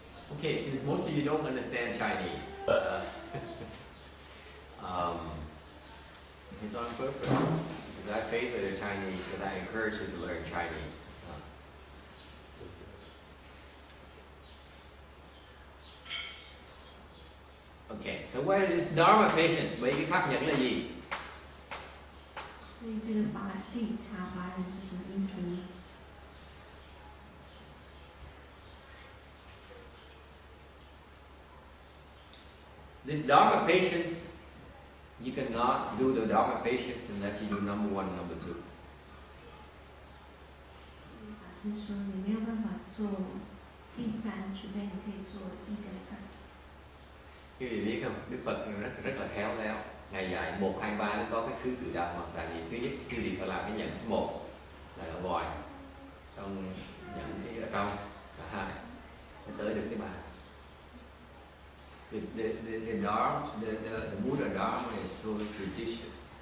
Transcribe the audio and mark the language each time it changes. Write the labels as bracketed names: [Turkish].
[English] Okay, since most of you don't understand Chinese, it's on purpose. Because I favor the Chinese and I encourage you to learn Chinese. Okay, so what is this Dharma patience? [Vietnamese] Vậy cái pháp nhận là gì? [Chinese] 所以这个地茶法人是什么意思呢？ [English] This Dharma patience, you cannot do the Dharma patience unless you do number 1 and number 2. [Chinese] 法师说你没有办法做第3，除非你可以做1跟2。 [Vietnamese] Quý vị biết không? Đức Phật rất là khéo léo. Ngài dạy 1, 2, 3 nó có cái thứ tự động mà. Tại vì thứ nhất quý vị phải làm cái nhận thứ 1 là ở ngoài, xong nhận cái ở trong là 2, mới tới được cái 3. [English] The Buddha Dharma is so judicious.